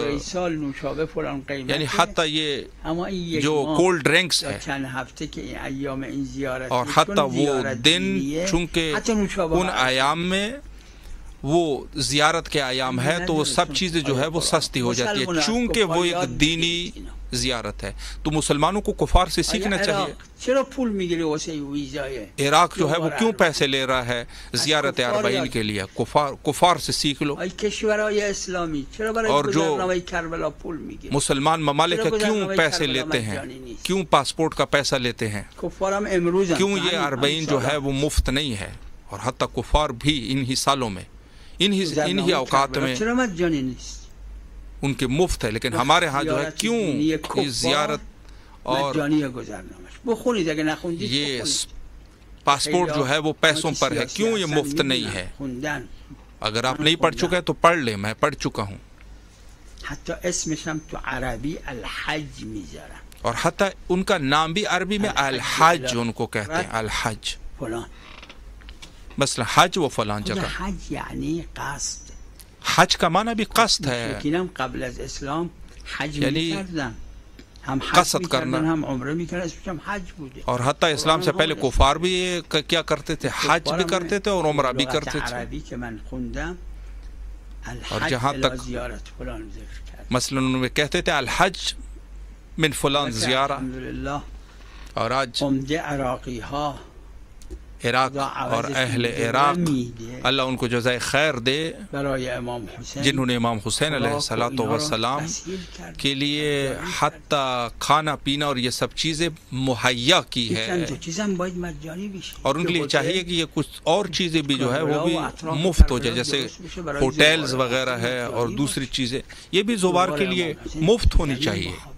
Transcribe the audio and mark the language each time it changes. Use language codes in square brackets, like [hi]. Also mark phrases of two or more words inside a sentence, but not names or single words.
[ur] یعنی حتیٰ یہ جو کولڈ ڈرنکس ہے اور حتیٰ وہ دن چونکہ ان ایام میں وہ زیارت کے ایام ہے تو وہ سب چیزیں جو ہے وہ سستی ہو جاتی ہے، چونکہ وہ ایک دینی زیارت ہے، تو مسلمانوں کو کفار سے سیکھنا چاہیے۔ [fa] چرا پول میگیری واسه ویزای [ur] عراق جو ہے وہ کیوں پیسے لے رہا ہے زیارت اربعین کے لیے؟ کفار سے سیکھ لو۔ [fa] ای کشورهای اسلامی چرا برای [ur] اور جو [fa] گذرنامه کربلا پول میگیری؟ [ur] مسلمان ممالک کیوں پیسے لیتے ہیں، کیوں پاسپورٹ کا پیسہ لیتے ہیں، [fa] کفارم امروز [ur] کیوں یہ اربعین جو ہے وہ مفت نہیں ہے؟ اور حتیٰ کفار بھی انہی سالوں میں انہی اوقات میں [fa] چرا مجانی نیست؟ [ur] ان کے مفت ہے، لیکن ہمارے ہاں جو ہے کیوں یہ زیارت اور [fa] مجانی گذرنامه بخونید اگه نخوندید [ur] یہ پاسپورٹ جو ہے وہ پیسوں پر ہے، کیوں یہ مفت نہیں ہے؟ اگر آپ نہیں پڑھ چکے تو پڑھ لیں، میں پڑھ چکا ہوں، [fa] حتی اسمش هم تو عربی الحج میذارن، [ur] اور حتیٰ ان کا نام بھی عربی میں الحج ان کو کہتے ہیں، الحج، فلان مثلا حج و فلان جگہ، [fa] حج یعنی قصد، [ur] حج کا معنی بھی قصد ہے، [fa] مشرکین قبل از اسلام حج [ur] یعنی [fa] میکردن، هم حج [ur] قصد کرنا، [fa] میکردن هم عمره میکردن، اسمش هم حج بوده، [ur] اور حتیٰ اسلام سے پہلے کفار بھی کیا کرتے تھے، حج بھی کرتے تھے اور عمرہ بھی کرتے تھے، [fa] عربی که من خوندم [ur] اور [ar] الحج [ur] جہاں [ar] الى [ur] تک [fa] زیارت فلان ذکر کرد، [ur] مثلا انہوں نے کہتے تھے [ar] الحج من فلان زیارہ، [ur] الحمدللہ اور آج [fa] عمده عراقی ها [ur] عراق اور اہل عراق اللہ ان کو جزائے خیر دے [fa] برای امام حسین [ur] جنہوں نے امام حسین [ar] علیہ الصلوۃ والسلام [ur] کے لیے حتیٰ کھانا پینا اور یہ سب چیزیں مہیا کی ہے، اور ان کے لیے چاہیے کہ یہ کچھ اور چیزیں بھی جو ہے وہ بھی مفت ہو جائے، جیسے ہوٹلز وغیرہ ہے اور دوسری چیزیں، یہ بھی زوار کے لیے مفت ہونی چاہیے،